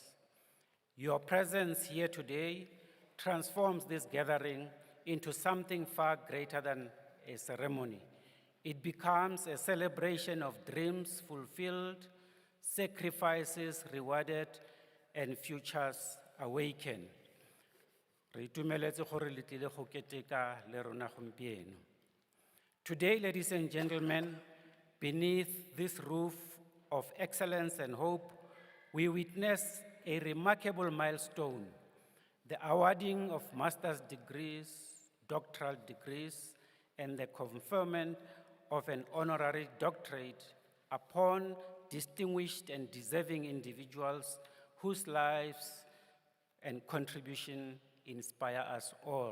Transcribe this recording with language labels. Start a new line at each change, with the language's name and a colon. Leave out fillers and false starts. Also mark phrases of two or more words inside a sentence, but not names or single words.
English: Your presence here today transforms this gathering into something far greater than a ceremony. It becomes a celebration of dreams fulfilled, sacrifices rewarded, and futures awakened.
Tswana: Re itumeletse gore le tlile go keteka le rona gompieno.
English: Today, ladies and gentlemen, beneath this roof of excellence and hope, we witness a remarkable milestone, the awarding of master's degrees, doctoral degrees, and the conferment of an honorary doctorate upon distinguished and deserving individuals whose lives and contribution inspire us all.